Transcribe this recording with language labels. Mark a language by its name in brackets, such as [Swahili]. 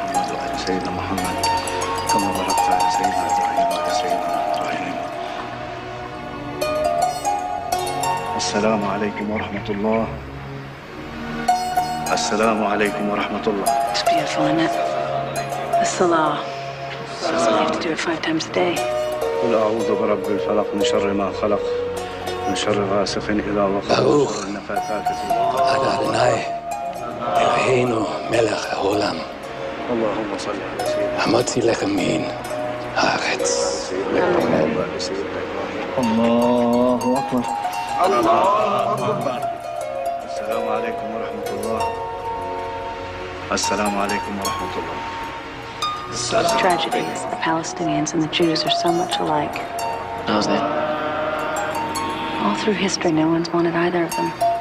[Arabic] وآل سيدنا محمد كما باركت على سيدنا إبراهيم وآل سيدنا إبراهيم. السلام عليكم ورحمة الله. السلام عليكم ورحمة الله. [English] It's beautiful, isn't it? It's the law. You have to do it 5 times a day. [Arabic] قل أعوذ برب الفلق من شر ما خلق من شر غاسق إذا وقب من شر النفاثات في العقد. [Hebrew] אתה אדוני אלוהינו מלך העולם [Arabic] اللهم صل على سيدنا [Hebrew] המוציא לחם מן הארץ. [Arabic] الله أكبر. الله أكبر. السلام عليكم ورحمة الله. السلام عليكم ورحمة الله. [English] Tragedy is the Palestinians and the Jews are so much alike. How's that? All through history, no one's wanted either of them.